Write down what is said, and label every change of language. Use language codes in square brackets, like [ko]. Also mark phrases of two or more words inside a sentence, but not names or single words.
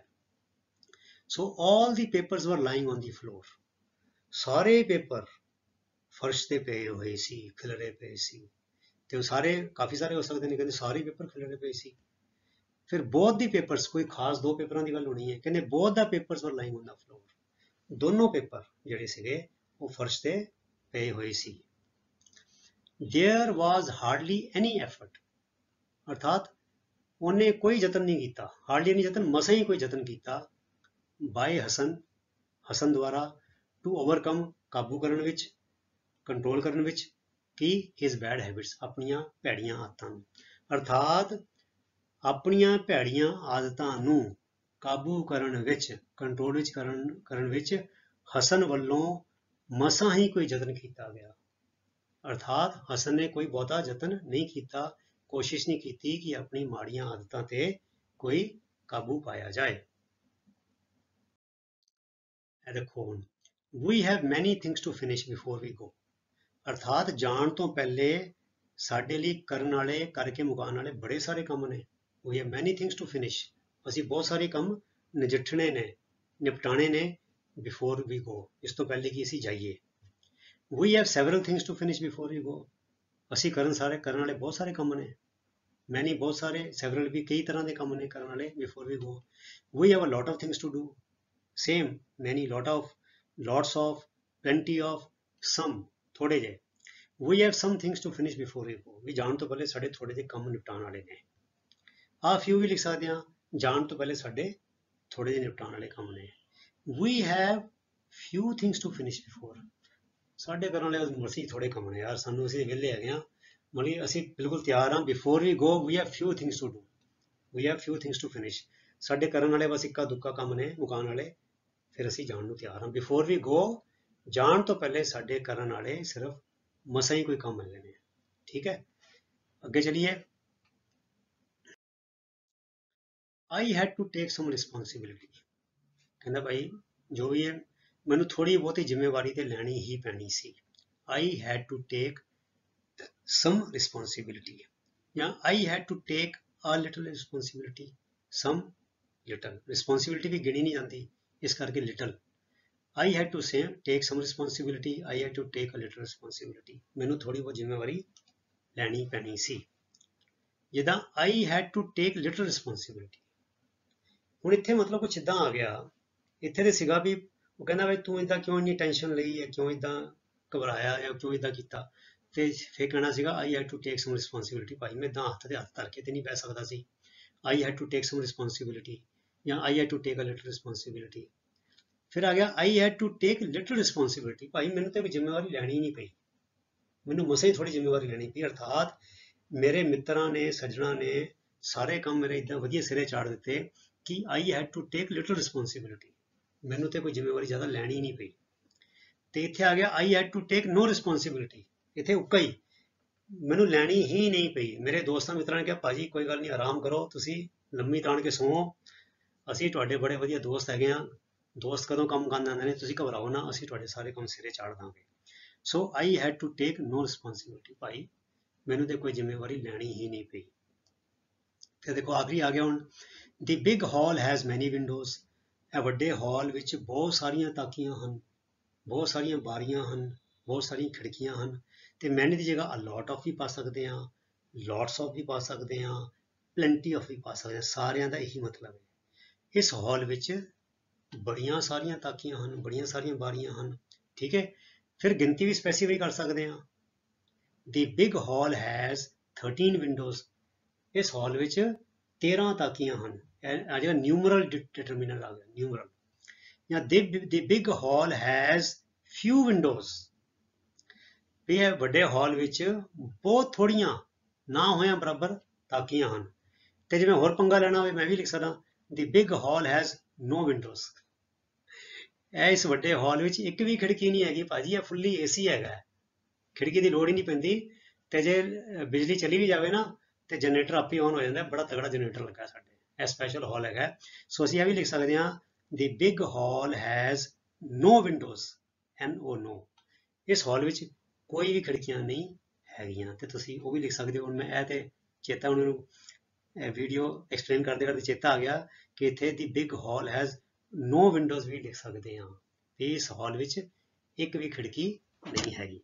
[en] so all the papers were lying on the floor, [pa] ਸਾਰੇ ਪੇਪਰ ਫਰਸ਼ ਤੇ ਪਏ ਹੋਏ ਸੀ, ਖਿਲਰੇ ਪਏ ਸੀ। ਤੇ ਉਹ ਸਾਰੇ ਕਾਫੀ ਸਾਰੇ ਹੋ ਸਕਦੇ ਨੇ, ਕਹਿੰਦੇ ਸਾਰੇ ਪੇਪਰ ਖਿਲਰੇ ਪਏ ਸੀ। ਫਿਰ [en] both the papers, [pa] ਕੋਈ ਖਾਸ ਦੋ ਪੇਪਰਾਂ ਦੀ ਗੱਲ ਹੋਣੀ ਹੈ, ਕਹਿੰਦੇ [en] both the papers were lying on the floor, [pa] ਦੋਨੋਂ ਪੇਪਰ ਜਿਹੜੇ ਸੀਗੇ ਉਹ ਫਰਸ਼ ਤੇ ਪਏ ਹੋਏ ਸੀ। [en] देयर was hardly any effort, [pa] अर्थात ਉਹਨੇ ਕੋਈ ਯਤਨ ਨਹੀਂ ਕੀਤਾ, ਹਾਰਡਲੀ ਨਹੀਂ ਯਤਨ, ਮਸਾਂ ਹੀ ਕੋਈ ਯਤਨ ਕੀਤਾ, ਬਾਏ ਹਸਨ, ਹਸਨ ਦੁਆਰਾ, [en] to overcome, [pa] ਕਾਬੂ ਕਰਨ ਵਿੱਚ, ਕੰਟਰੋਲ ਕਰਨ ਵਿੱਚ, ਕੀ [en] his bad habits, [pa] ਆਪਣੀਆਂ ਭੈੜੀਆਂ ਆਦਤਾਂ ਨੂੰ। ਅਰਥਾਤ ਆਪਣੀਆਂ ਭੈੜੀਆਂ ਆਦਤਾਂ ਨੂੰ ਕਾਬੂ ਕਰਨ ਵਿੱਚ, ਕੰਟਰੋਲ ਵਿੱਚ ਕਰਨ ਵਿੱਚ ਹਸਨ ਵੱਲੋਂ ਮਸਾਂ ਹੀ ਕੋਈ ਯਤਨ ਕੀਤਾ ਗਿਆ। ਅਰਥਾਤ ਹਸਨ ਨੇ ਕੋਈ ਬਹੁਤਾ ਯਤਨ ਨਹੀਂ ਕੀਤਾ, ਕੋਸ਼ਿਸ਼ ਨਹੀਂ ਕੀਤੀ ਕਿ ਆਪਣੀ ਮਾੜੀਆਂ ਆਦਤਾਂ ਤੇ ਕੋਈ ਕਾਬੂ ਪਾਇਆ ਜਾਏ। ਇਹ ਦੇਖੋ ਹੁਣ, [en] we have many things to finish before we go, [pa] ਅਰਥਾਤ ਜਾਣ ਤੋਂ ਪਹਿਲੇ ਸਾਡੇ ਲਈ ਕਰਨ ਵਾਲੇ, ਕਰਕੇ ਮੁਕਾਉਣ ਵਾਲੇ ਬੜੇ ਸਾਰੇ ਕੰਮ ਨੇ। [en] we have many things to finish, [pa] ਅਸੀਂ ਬਹੁਤ ਸਾਰੇ ਕੰਮ ਨਜਿੱਠਣੇ ਨੇ, ਨਿਪਟਾਣੇ ਨੇ, [en] before we go, [pa] ਇਸ ਤੋਂ ਪਹਿਲੇ ਕਿ ਅਸੀਂ ਜਾਈਏ। [en] we have several things to finish before we go, [pa] ਅਸੀਂ ਕਰਨ ਵਾਲੇ ਬਹੁਤ ਸਾਰੇ ਕੰਮ ਨੇ। many ਬਹੁਤ ਸਾਰੇ, several ਵੀ ਕਈ ਤਰ੍ਹਾਂ ਦੇ ਕੰਮ ਨੇ ਕਰਨ ਵਾਲੇ, [en] before we go। we have a lot of things to do, same, many, lot of, lots of, plenty of, some, [pa] ਥੋੜੇ ਜਿਹੇ। [en] we have some things to finish before we go, [pa] ਵੀ ਜਾਣ ਤੋਂ ਪਹਿਲੇ ਸਾਡੇ ਥੋੜੇ ਜਿਹੇ ਕੰਮ ਨਿਪਟਾਉਣ ਵਾਲੇ ਨੇ। ਆਹ few ਵੀ ਲਿਖ ਸਕਦੇ ਹਾਂ, ਜਾਣ ਤੋਂ ਪਹਿਲੇ ਸਾਡੇ ਥੋੜੇ ਜਿਹੇ ਨਿਪਟਾਉਣ ਵਾਲੇ ਕੰਮ ਨੇ। [en] we have few things to finish before, [pa] ਸਾਡੇ ਕਰਨ ਵਾਲੇ ਮਸੀਂ ਥੋੜੇ ਕੰਮ ਨੇ ਯਾਰ, ਸਾਨੂੰ ਅਸੀਂ ਵਿਹਲੇ ਹੈਗੇ ਹਾਂ, ਮਤਲਬ ਅਸੀਂ ਬਿਲਕੁਲ ਤਿਆਰ ਹਾਂ। [en] before we go we have few things to do, we have few things to finish, [pa] ਸਾਡੇ ਕਰਨ ਵਾਲੇ ਬਸ ਇੱਕਾ ਦੁੱਕਾ ਕੰਮ ਨੇ ਮੁਕਾਉਣ ਵਾਲੇ, ਫਿਰ ਅਸੀਂ ਜਾਣ ਨੂੰ ਤਿਆਰ ਹਾਂ। [en] before we go, [pa] ਜਾਣ ਤੋਂ ਪਹਿਲੇ ਸਾਡੇ ਕਰਨ ਵਾਲੇ ਸਿਰਫ ਮਸਾਂ ਹੀ ਕੋਈ ਕੰਮ ਹੈਗੇ ਨੇ। ਠੀਕ ਹੈ, ਅੱਗੇ ਚਲੀਏ। [en] I had to take some responsibility, [pa] ਕਹਿੰਦਾ ਭਾਈ ਜੋ ਵੀ ਹੈ ਮੈਨੂੰ ਥੋੜੀ ਬਹੁਤੀ ਜ਼ਿੰਮੇਵਾਰੀ ਤੇ ਲੈਣੀ ਹੀ ਪੈਣੀ ਸੀ। [en] I had to take some responsibility, ਜਾਂ I had to take a little responsibility, some little, responsibility [pa] ਵੀ ਗਿਣੀ ਨਹੀਂ ਜਾਂਦੀ, ਇਸ ਕਰਕੇ [en] little। I had to say take some responsibility, I had to take a little responsibility, [pa] ਮੈਨੂੰ ਥੋੜੀ ਬਹੁਤ ਜ਼ਿੰਮੇਵਾਰੀ ਲੈਣੀ ਪੈਣੀ ਸੀ। [en] ਜਿੱਦਾਂ I had to take little responsibility, [pa] ਹੁਣ ਇੱਥੇ ਮਤਲਬ ਕੁਛ ਇੱਦਾਂ ਆ ਗਿਆ, ਇੱਥੇ ਤੇ ਸੀਗਾ ਵੀ ਉਹ ਕਹਿੰਦਾ ਬਈ ਤੂੰ ਇੱਦਾਂ ਕਿਉਂ ਇੰਨੀ ਟੈਨਸ਼ਨ ਲਈ ਹੈ, ਕਿਉਂ ਇੱਦਾਂ ਘਬਰਾਇਆ ਜਾਂ ਕਿਉਂ ਇੱਦਾਂ ਕੀਤਾ, ਤੇ ਫਿਰ ਕਹਿਣਾ ਸੀਗਾ [en] I had to take some responsibility, [pa] ਭਾਈ ਮੈਂ ਇੱਦਾਂ ਹੱਥ ਤੇ ਹੱਥ ਧਰ ਕੇ ਤੇ ਨਹੀਂ ਬਹਿ ਸਕਦਾ ਸੀ। [en] I had to take some responsibility, ਜਾਂ I had to take a little responsibility। [pa] ਫਿਰ ਆ ਗਿਆ [en] I had to take little responsibility, [pa] ਭਾਈ ਮੈਨੂੰ ਤੇ ਕੋਈ ਜ਼ਿੰਮੇਵਾਰੀ ਲੈਣੀ ਨਹੀਂ ਪਈ, ਮੈਨੂੰ ਮਸਾਂ ਹੀ ਥੋੜੀ ਜ਼ਿੰਮੇਵਾਰੀ ਲੈਣੀ ਪਈ। ਅਰਥਾਤ ਮੇਰੇ ਮਿੱਤਰਾਂ ਨੇ, ਸੱਜਣਾ ਨੇ ਸਾਰੇ ਕੰਮ ਮੇਰੇ ਇੱਦਾਂ ਵਧੀਆ ਸਿਰੇ ਚਾੜ ਦਿੱਤੇ ਕਿ [en] I had to take little responsibility, [pa] ਮੈਨੂੰ ਤੇ ਕੋਈ ਜ਼ਿੰਮੇਵਾਰੀ ਜ਼ਿਆਦਾ ਲੈਣੀ ਨਹੀਂ ਪਈ। ਤੇ ਇੱਥੇ ਆ ਗਿਆ [en] I had to take no responsibility, [pa] ਇੱਥੇ ਉੱਕਾ ਹੀ ਮੈਨੂੰ ਲੈਣੀ ਹੀ ਨਹੀਂ ਪਈ। ਮੇਰੇ ਦੋਸਤਾਂ ਮਿੱਤਰਾਂ ਨੇ ਕਿਹਾ ਭਾਜੀ ਕੋਈ ਗੱਲ ਨਹੀਂ, ਆਰਾਮ ਕਰੋ, ਤੁਸੀਂ ਲੰਮੀ ਤਾਣ ਕੇ ਸੌਂ, ਅਸੀਂ ਤੁਹਾਡੇ ਬੜੇ ਵਧੀਆ ਦੋਸਤ ਹੈਗੇ ਹਾਂ, ਦੋਸਤ ਕਦੋਂ ਕੰਮ ਕਰਨ ਆਉਂਦੇ ਨੇ, ਤੁਸੀਂ ਘਬਰਾਓ ਨਾ, ਅਸੀਂ ਤੁਹਾਡੇ ਸਾਰੇ ਕੰਮ ਸਿਰੇ ਚਾੜ ਦਾਂਗੇ। [en] ਸੋ I had to take no responsibility, [pa] ਭਾਈ ਮੈਨੂੰ ਤੇ ਕੋਈ ਜ਼ਿੰਮੇਵਾਰੀ ਲੈਣੀ ਹੀ ਨਹੀਂ ਪਈ। ਫਿਰ ਦੇਖੋ ਆਖਰੀ ਆ ਗਿਆ ਹੁਣ, [en] The big hall has many windows, [pa] ਇਹ ਵੱਡੇ ਹਾਲ ਵਿੱਚ ਬਹੁਤ ਸਾਰੀਆਂ ਤਾਕੀਆਂ ਹਨ, ਬਹੁਤ ਸਾਰੀਆਂ ਬਾਰੀਆਂ ਹਨ, ਬਹੁਤ ਸਾਰੀਆਂ ਖਿੜਕੀਆਂ ਹਨ। ਤੇ many ਦੀ ਜਗ੍ਹਾ [en] a lot of [pa] ਵੀ ਪਾ ਸਕਦੇ ਹਾਂ, [en] lots of [pa] ਵੀ ਪਾ ਸਕਦੇ ਹਾਂ, [en] plenty of [pa] ਵੀ ਪਾ ਸਕਦੇ ਹਾਂ, ਸਾਰਿਆਂ ਦਾ ਇਹੀ ਮਤਲਬ ਹੈ। ਇਸ ਹਾਲ ਵਿੱਚ ਬੜੀਆਂ ਸਾਰੀਆਂ ਤਾਕੀਆਂ ਹਨ, ਬੜੀਆਂ ਸਾਰੀਆਂ ਬਾਰੀਆਂ ਹਨ। ਠੀਕ ਹੈ, ਫਿਰ ਗਿਣਤੀ ਵੀ ਸਪੈਸੀਫਾਈ ਕਰ ਸਕਦੇ ਹਾਂ। [en] The big hall has 13 windows. [pa] ਇਸ ਹਾਲ ਵਿੱਚ 13 ਤਾਕੀਆਂ ਹਨ। ਇਹ ਆ ਜਿਹੜਾ [en] numeral determiner [pa] ਆ ਗਿਆ, ਨਿਊਮਰਲ। [en] ਜਾਂ the big hall has few windows. [pa] ਵੀ ਇਹ ਵੱਡੇ ਹਾਲ ਵਿੱਚ ਬਹੁਤ ਥੋੜੀਆਂ ਨਾ ਹੋਇਆਂ ਬਰਾਬਰ ਤਾਕੀਆਂ ਹਨ। ਤੇ ਜਿਵੇਂ ਹੋਰ ਪੰਗਾ ਲੈਣਾ ਹੋਵੇ ਮੈਂ ਵੀ ਲਿਖ ਸਕਦਾ [en] the big hall has no windows. [pa] ਇਹ ਇਸ ਵੱਡੇ ਹਾਲ ਵਿੱਚ ਇੱਕ ਵੀ ਖਿੜਕੀ ਨਹੀਂ ਹੈਗੀ ਭਾਜੀ, ਇਹ [en] fully AC [pa] ਹੈਗਾ, ਖਿੜਕੀ ਦੀ ਲੋੜ ਹੀ ਨਹੀਂ ਪੈਂਦੀ। ਤੇ ਜੇ ਬਿਜਲੀ ਚਲੀ ਵੀ ਜਾਵੇ ਨਾ ਤੇ ਜਨਰੇਟਰ ਆਪੇ ਆਨ ਹੋ ਜਾਂਦਾ, ਬੜਾ ਤਗੜਾ ਜਨਰੇਟਰ ਲੱਗਾ ਸਾਡੇ, ਇਹ ਸਪੈਸ਼ਲ ਹਾਲ ਹੈਗਾ। ਸੋ ਅਸੀਂ ਇਹ ਵੀ ਲਿਖ ਸਕਦੇ ਹਾਂ [en] the big hall has no windows, no। [pa] ਇਸ ਹਾਲ ਵਿੱਚ ਕੋਈ ਵੀ ਖਿੜਕੀਆਂ ਨਹੀਂ ਹੈਗੀਆਂ। ਤੇ ਤੁਸੀਂ ਉਹ ਵੀ ਲਿਖ ਸਕਦੇ ਹੋ। ਹੁਣ ਮੈਂ ਇਹ ਤੇ ਚੇਤਾ ਉਹਨਾਂ ਨੂੰ ਵੀਡੀਓ ਐਕਸਪਲੇਨ ਕਰਦੇ ਕਰਦੇ ਚੇਤਾ ਆ ਗਿਆ ਕਿ ਇੱਥੇ [en] the big hall has no windows [pa] ਵੀ ਲਿਖ ਸਕਦੇ ਹਾਂ। ਇਸ ਹਾਲ ਵਿੱਚ ਇੱਕ ਵੀ ਖਿੜਕੀ ਨਹੀਂ ਹੈਗੀ।